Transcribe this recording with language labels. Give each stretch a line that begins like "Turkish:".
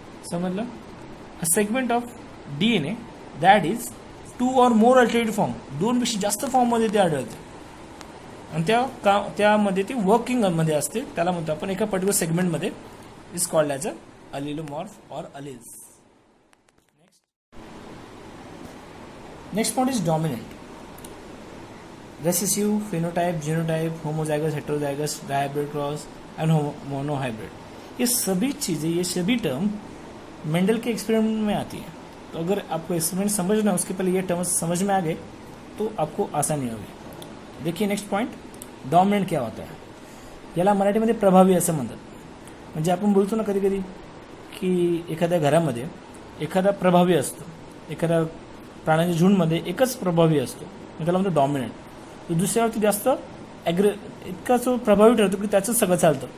Marathi: समजलं,
English: a segment of DNA that is two or more alternative form,
Marathi: दोनपेक्षा जास्त फॉर्ममध्ये ते आढळते आणि त्यामध्ये ती वर्किंग मध्ये असते, त्याला म्हणतो आपण एका पर्टिक्युलर सेगमेंटमध्ये,
English: Is called as a allelomorph or alleles. Next point is dominant.
Hindi: Recessive, phenotype, genotype, homozygous, heterozygous, dihybrid cross and monohybrid, ये सभी चीज़ें, ये सभी टर्म मेंडल के एक्सपेरिमेंट में आती है। तो अगर आपको एक्सपेरिमेंट समझना है, उसके पहले ये टर्म्स समझ में आ गए तो आपको आसानी होगी। देखिए नेक्स्ट पॉइंट, डॉमिनेंट क्या होता है,
Marathi: याला मराठीमध्ये प्रभावी असं म्हणतात। म्हणजे आपण बोलतो ना कधी कधी की एखाद्या घरामध्ये एखादा प्रभावी असतो, एखाद्या प्राण्यांच्या झुंडमध्ये एकच प्रभावी असतो, त्याला म्हणतो डॉमिनेंट। तो दुसऱ्यावरती जास्त इतका जो प्रभावी ठरतो की त्याचं सगळं चालतं.